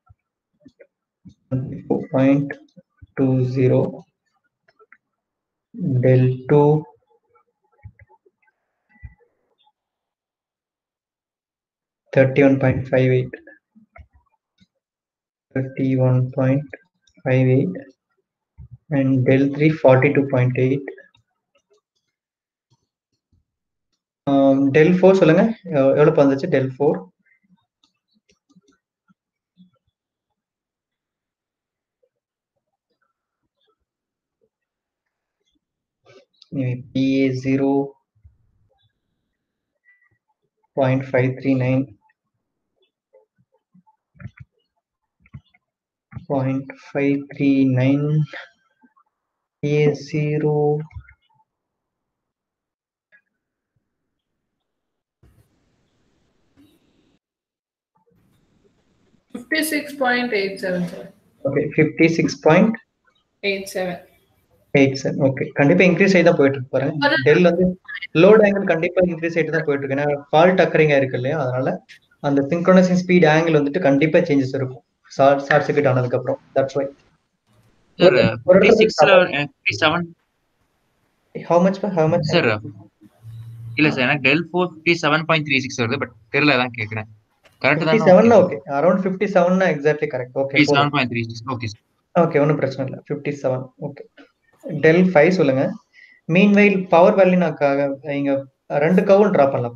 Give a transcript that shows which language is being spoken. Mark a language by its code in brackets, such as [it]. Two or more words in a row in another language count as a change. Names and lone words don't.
[en] 24.20, del 2 31.58, 31.58 and del 3 42.8. [ta] del 4 சொல்லுங்க, எவ்வளவு வந்துச்சு del 4? [en] PA 0.539, 0.539, PA 0 56.87, sir. Okay, 56.87. [ta] ஓகே, கண்டிப்பா இன்க்ரீஸ் ஆகி தான் போயிட்டு இருக்கு பாருங்க. டெல் வந்து [en] load angle [ta] கண்டிப்பா இன்க்ரீஸ் ஆகிட்டு தான் போயிட்டு இருக்கு. ஏன்னா [en] fault occurring [ta] இருக்கு இல்லையா? அதனால அந்த [en] synchronizing speed angle [ta] வந்துட்டு கண்டிப்பா சேஞ்சஸ் இருக்கும் [en] short circuit [ta] ஆனதுக்கு அப்புறம். [en] that's why. How much [ta] சார்? இல்ல சார், எனக்கு del 4 57.36 வருது, பட் தெரியல, தான் கேக்குறேன். கரெக்ட் தானே? 57 ஓகே, அரௌண்ட் 57 னா [en] exactly correct. [ta] ஓகே, 57.36. [en] okay sir. [ta] ஓகே, ஒன்றும் பிரச்சனை இல்லை. 57. ஓகே, del 5 சொல்லுங்க. [en] meanwhile power value [ta] நான் இங்க 2 [en] count draw [ta] பண்ணலாம்.